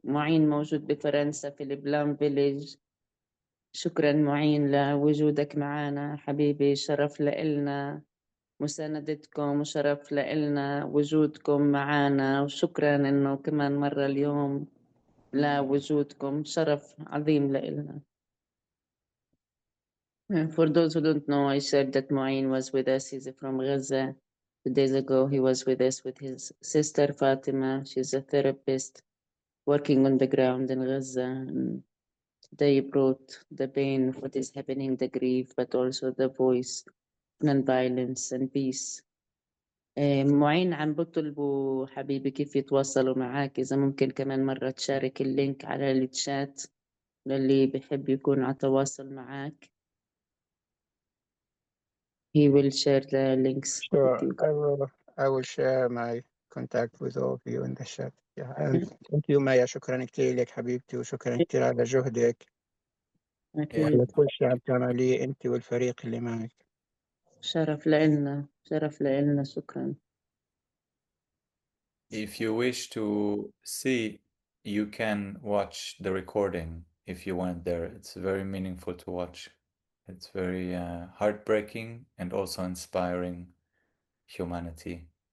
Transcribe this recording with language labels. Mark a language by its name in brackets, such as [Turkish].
[Arabic] معين موجود بفرنسا في البلام فيليج. شكرا معين لوجودك معنا حبيبي، شرف لإلنا مساندتكم وشرف لإلنا وجودكم معنا، وشكرا إنه كمان مرة اليوم لوجودكم، شرف عظيم لإلنا. [English] For those who don't know, I shared that Mu'in was with us. He's from Gaza. 2 days ago, he was with us with his sister Fatima. She's a therapist working on the ground in Gaza. And they brought the pain of what is happening, the grief, but also the voice, non-violence and peace. [Arabic] معين عم بطلبوا حبيبي كيف يتواصلوا معاك، إذا ممكن كمان مرة تشارك اللينك على الشات للي بحب يكون على تواصل معاك. [English] He will share the links with Sure, you. I will share my contact with all of you in the chat. And thank you [Arabic] مايا، شكرا كثير لك حبيبتي، وشكرا كثير على جهدك أكيد. وعلى كل شيء عم تعمليه انت والفريق اللي معك. شرف لإلنا، شرف لإلنا، شكرا. [English] If you wish to see, you can watch the recording if you went there. It's very meaningful to watch. It's very heartbreaking and also inspiring humanity.